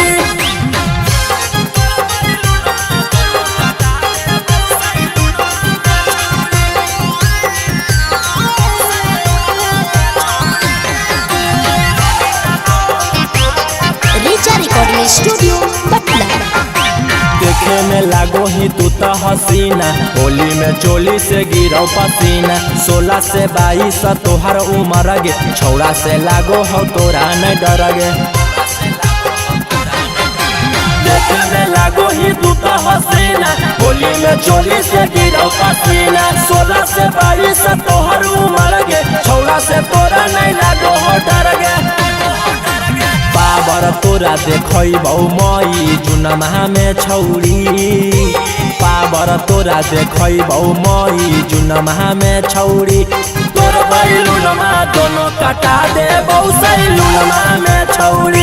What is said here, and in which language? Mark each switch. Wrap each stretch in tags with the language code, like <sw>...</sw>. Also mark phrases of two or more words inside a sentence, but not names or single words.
<en>Recording Studio Patna.</en> <mag>देखे में लागो ही तू तो हसीना, होली में चोली से गिरो पसीना। 16 से 22 तोहर उम्र गे, छौड़ा से लागो हो तोरा न डर गे। देखे में लागो ही तू तो हसीना, होली में चोली से गिरो पसीना। 16 से 22 तोहर उम्र गे, छौड़ा से तोरा नहीं लागो हो डर गे। पावर तोरा देखबौ मई जून माह में छौड़ी। पावर तोरा देखबौ मई जून माह में छौड़ी। तोर बैलून माँ दोनों कटा दे सैलून माह में छौड़ी।</mag>